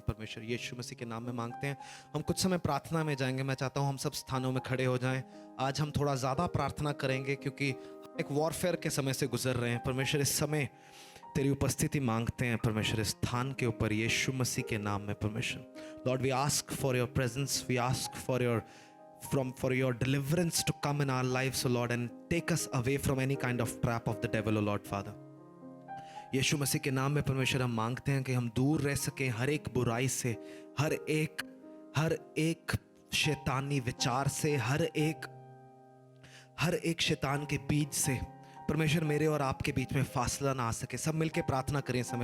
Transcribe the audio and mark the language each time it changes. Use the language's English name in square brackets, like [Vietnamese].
[Hindi] परमेश्वर यीशु मसीह के नाम में मांगते हैं। हम कुछ समय प्रार्थना में जाएंगे। मैं चाहता हूँ हम सब स्थानों में खड़े हो जाएं। आज हम थोड़ा ज़्यादा प्रार्थना करेंगे, क्योंकि एक वॉरफेयर के समय से गुजर रहे हैं। परमेश्वर इस समय तेरी उपस्थिति मांगते हैं परमेश्वर इस स्थान के ऊपर, यीशु मसीह के नाम में। [English] परमेश्वर Lord, we ask for your presence, we ask for your deliverance to come in our lives, O Lord, and take us away from any kind of trap of the devil, O Lord Father. [Hindi] यीशु मसीह के नाम में परमेश्वर हम मांगते हैं कि हम दूर रह सकें हर एक बुराई से, हर एक शैतानी विचार से, हर एक शैतान के बीज से। परमेश्वर मेरे और आपके बीच में फासला ना आ सके। सब मिलके प्रार्थना करें इस समय।